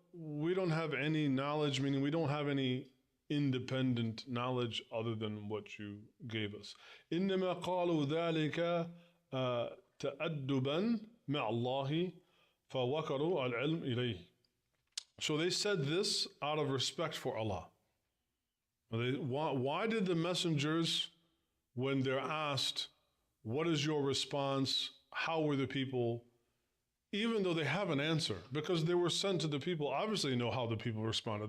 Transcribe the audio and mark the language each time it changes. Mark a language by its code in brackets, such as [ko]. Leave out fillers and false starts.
[en] We don't have any knowledge, meaning we don't have any independent knowledge other than what you gave us. [ar] إنما قالوا ذلك تأدبا مع الله فوكروا العلم إليه. [en] So they said this out of respect for Allah. Why did the messengers, when they're asked, what is your response? How were the people? Even though they have an answer, because they were sent to the people, obviously know how the people responded.